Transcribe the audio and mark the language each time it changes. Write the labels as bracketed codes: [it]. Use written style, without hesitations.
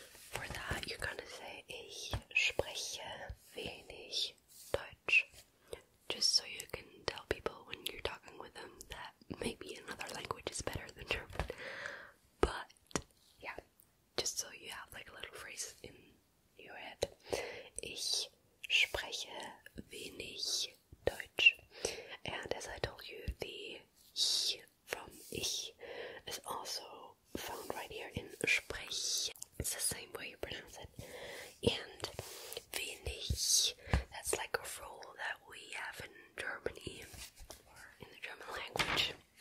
[en] For that, you're gonna say, [de] ich spreche wenig Deutsch. [en] Just so you can tell people when you're talking with them that maybe another language is better than German. But, yeah, just so you have like a little phrase in your head. [de] Ich spreche wenig Deutsch. [en] And as I told you, the ich from ich is also found right here in sprech. It's the same way you pronounce it. And wenig, that's like a rule that we have in Germany, or in the German language.